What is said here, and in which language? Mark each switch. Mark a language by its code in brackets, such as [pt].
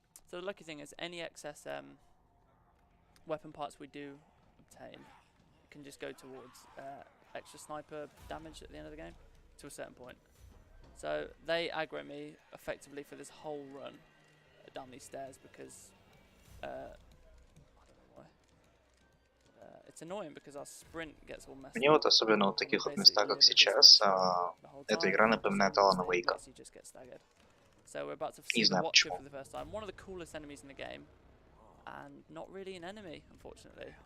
[en] So the lucky thing is, any excess weapon parts we do obtain can just go towards extra sniper damage at the end of the game, to a certain point. So they aggro me effectively for this whole run down these stairs because I don't know why. It's annoying because our sprint gets all messed up. [ru] Мне вот особенно в таких вот местах, как сейчас, эта игра напоминает Алана Вейка. [en] So we're about to see the Watcher for the first time. One of the coolest enemies in the game, and not really an enemy, unfortunately.